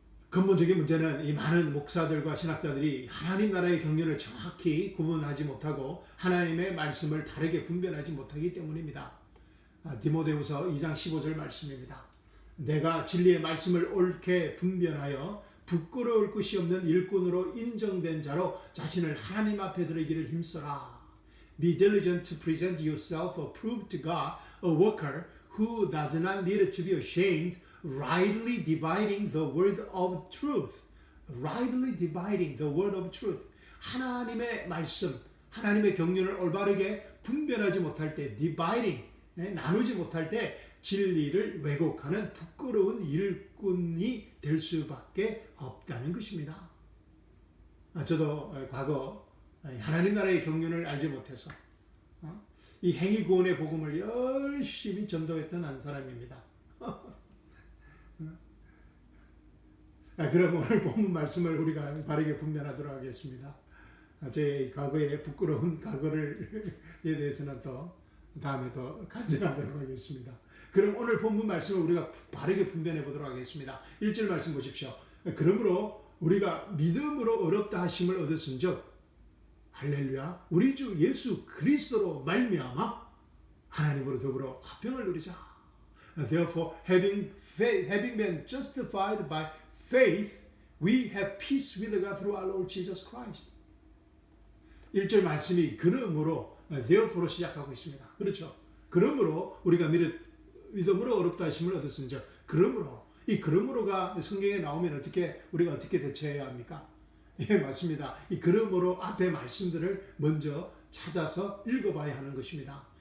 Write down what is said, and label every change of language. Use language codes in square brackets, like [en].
[ko] 근본적인 문제는 이 많은 목사들과 신학자들이 하나님 나라의 경륜을 정확히 구분하지 못하고 하나님의 말씀을 바르게 분별하지 못하기 때문입니다. 디모데후서 2장 15절 말씀입니다. 내가 진리의 말씀을 옳게 분별하여 부끄러울 것이 없는 일꾼으로 인정된 자로 자신을 하나님 앞에 드리기를 힘써라. [en] Be diligent to present yourself approved to God, a worker who does not need to be ashamed, rightly dividing the word of truth. Rightly dividing the word of truth. [ko] 하나님의 말씀, 하나님의 경륜을 올바르게 분별하지 못할 때, dividing, 나누지 못할 때 진리를 왜곡하는 부끄러운 일꾼이 될 수밖에 없다는 것입니다. 저도 과거 하나님 나라의 경륜을 알지 못해서 이 행위 구원의 복음을 열심히 전도했던 한 사람입니다. 그럼 오늘 본 말씀을 우리가 바르게 분별하도록 하겠습니다. 제 과거의 부끄러운 과거에 대해서는 또 다음에 또 간증하도록 하겠습니다. 그럼 오늘 본문 말씀을 우리가 바르게 분별해 보도록 하겠습니다. 1절 말씀 보십시오. 그러므로 우리가 믿음으로 어렵다 하심을 얻었은즉 할렐루야 우리 주 예수 그리스도로 말미암아 하나님으로 더불어 화평을 누리자. [en] Therefore having been justified by faith we have peace with God through our Lord Jesus Christ. [ko] 1절 말씀이 그러므로 therefore 시작하고 있습니다. 그렇죠? 그러므로 우리가 믿음으로 어렵다 하심을 얻었은즉 그러므로 이 그러므로가 성경에 나오면 우리가 어떻게 대처해야 합니까? 예, 맞습니다. 이 그러므로 앞에 말씀들을 먼저 찾아서 읽어봐야 하는 것입니다.